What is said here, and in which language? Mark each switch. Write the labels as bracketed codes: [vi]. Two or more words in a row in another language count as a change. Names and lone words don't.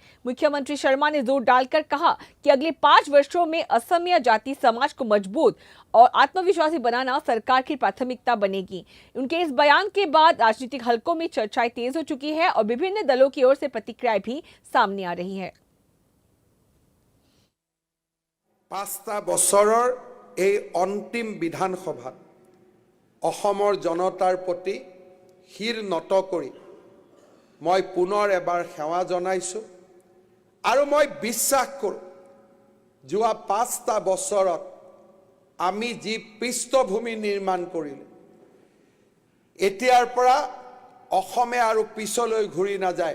[hi] मुख्यमंत्री शर्मा ने जोर डालकर कहा कि अगले 5 वर्षों में असमीय जाति समाज को मजबूत और आत्मविश्वासी बनाना सरकार की प्राथमिकता बनेगी। उनके इस बयान के बाद राजनीतिक हलकों में चर्चाएं तेज हो चुकी है और विभिन्न दलों की ओर से प्रतिक्रियाएं भी सामने आ रही है। [as] 5টা বছৰৰ এই অন্তিম বিধানসভাত অসমৰ জনতাৰ প্ৰতি শিৰ নত কৰি মই পুনৰ এবাৰ সেৱা জনাইছো আৰু মই বিশ্বাস কৰোঁ যোৱা 5টা বছৰত আমি যি পৃষ্ঠভূমি নিৰ্মাণ কৰিলো এতিয়াৰ পৰা অসমে আৰু পিছলৈ ঘূৰি নাযায়।